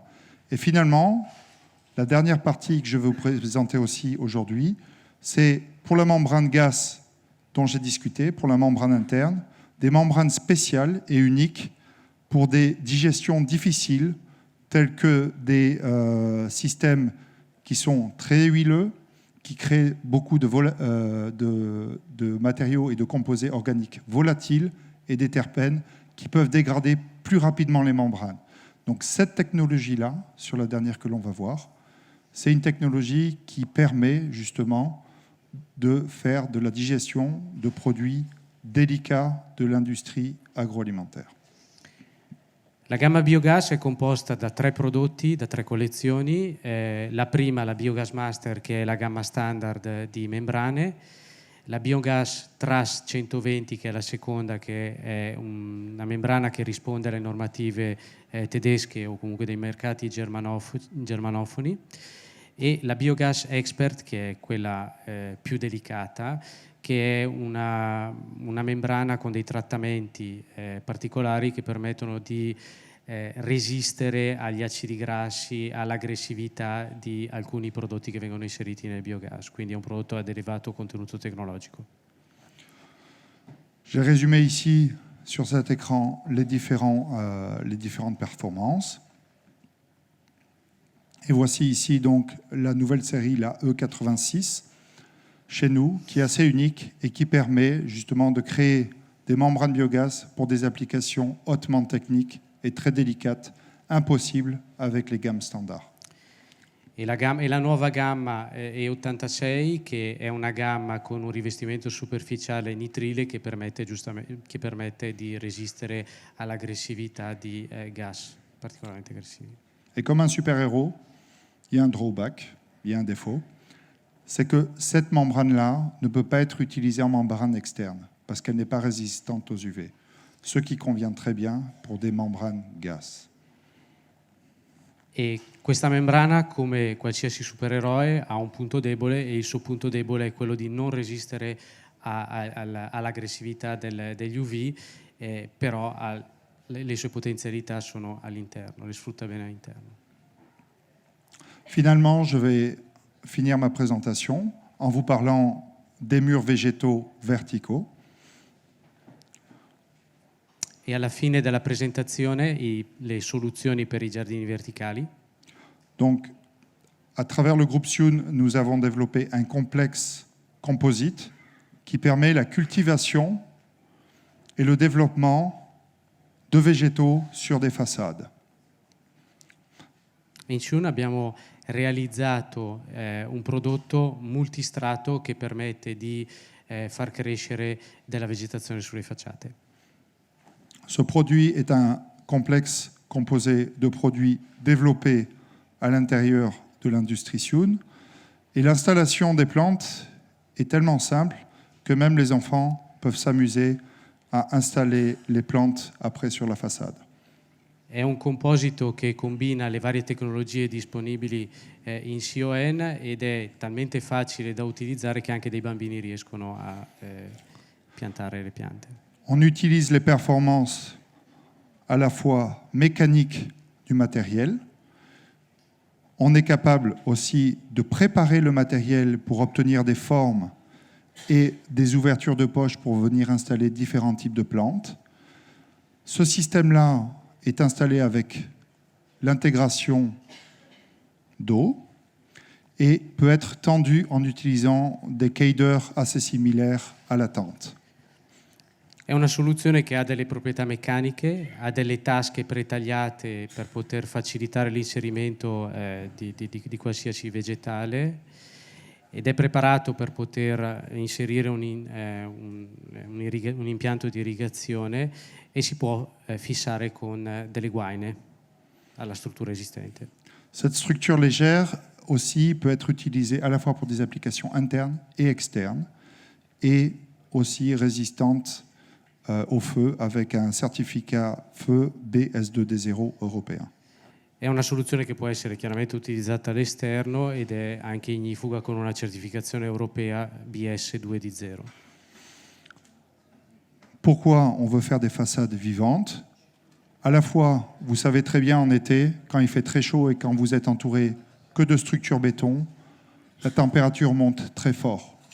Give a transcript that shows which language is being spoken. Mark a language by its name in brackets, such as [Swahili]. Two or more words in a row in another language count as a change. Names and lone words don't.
[French] Et finalement, la dernière partie que je veux vous présenter aussi aujourd'hui, c'est pour la membrane gaz dont j'ai discuté, pour la membrane interne, des membranes spéciales et uniques pour des digestions difficiles, tels que des systèmes qui sont très huileux, qui créent beaucoup de matériaux et de composés organiques volatiles et des terpènes qui peuvent dégrader plus rapidement les membranes. Donc cette technologie-là, sur la dernière que l'on va voir, c'est une technologie qui permet justement de faire de la digestion de produits délicats de l'industrie agroalimentaire. [Italian] La gamma biogas è composta da 3 prodotti, da 3 collezioni. La prima, la Biogas Master, che è la gamma standard di membrane, la Biogas Trust 120, che è la seconda, che è una membrana che risponde alle normative tedesche o comunque dei mercati germanofoni, e la Biogas Expert, che è quella più delicata, che è una membrana con dei trattamenti particolari che permettono di resistere agli acidi grassi, all'aggressività di alcuni prodotti che vengono inseriti nel biogas, quindi è un prodotto ad elevato contenuto tecnologico. [French] J'ai résumé ici sur cet écran les différentes performances. Et voici ici donc la nouvelle série, la E86, chez nous, qui est assez unique et qui permet justement de créer des membranes biogaz pour des applications hautement techniques et très délicates, impossibles avec les gammes standards. [Italian] E la nuova gamma E86, che è una gamma con un rivestimento superficiale nitrile che permette di resistere all'aggressività di gas particolarmente aggressivi. [French] Et comme un super-héros, il y a un drawback, il y a un défaut, c'est que cette membrane-là ne peut pas être utilisée en membrane externe parce qu'elle n'est pas résistante aux UV, ce qui convient très bien pour des membranes gaz. [Italian] E questa membrana, come qualsiasi supereroe, ha un punto debole, e il suo punto debole è quello di non resistere all'aggressività degli UV, però le sue potenzialità sono all'interno, le sfrutta bene all'interno. [French] Finalement, je vais finir ma présentation en vous parlant des murs végétaux verticaux. [Italian] E alla fine della presentazione le soluzioni per i giardini verticali. [French] Donc, à travers le groupe Sioun, nous avons développé un complexe composite qui permet la cultivation et le développement de végétaux sur des façades. [Italian] In Sioun abbiamo realizzato un prodotto multistrato che permette di far crescere della vegetazione sulle facciate. [French] Ce produit est un complexe composé de produits développés à l'intérieur de l'industrie Sioun. Et l'installation des plantes est tellement simple que même les enfants peuvent s'amuser à installer les plantes après sur la façade. [Italian] È un composito che combina le varie tecnologie disponibili in CON ed è talmente facile da utilizzare che anche dei bambini riescono a piantare le piante. [French] On utilise les performances à la fois mécaniques du matériel. On est capable aussi de préparer le matériel pour obtenir des formes et des ouvertures de poche pour venir installer différents types de plantes. Ce système-là est installé avec l'intégration d'eau et peut être tendu en utilisant des cadres assez similaires à la tente. [Italian] È una soluzione che ha delle proprietà meccaniche, ha delle tasche pretagliate per poter facilitare l'inserimento di qualsiasi vegetale, ed è preparato per poter inserire un impianto di irrigazione e si può fissare con delle guaine alla struttura esistente. [French] Cette structure légère aussi peut être utilisée à la fois pour des applications internes et externes, et aussi résistante au feu avec un certificat feu BS2D0 européen. [Italian] È una soluzione che può essere chiaramente utilizzata all'esterno ed è anche ignifuga con una certificazione europea BS2D0. [French] Pourquoi on veut faire des façades vivantes? À la fois, vous savez très bien en été, quand il fait très chaud et quand vous êtes entouré que de structures béton, la température monte très fort.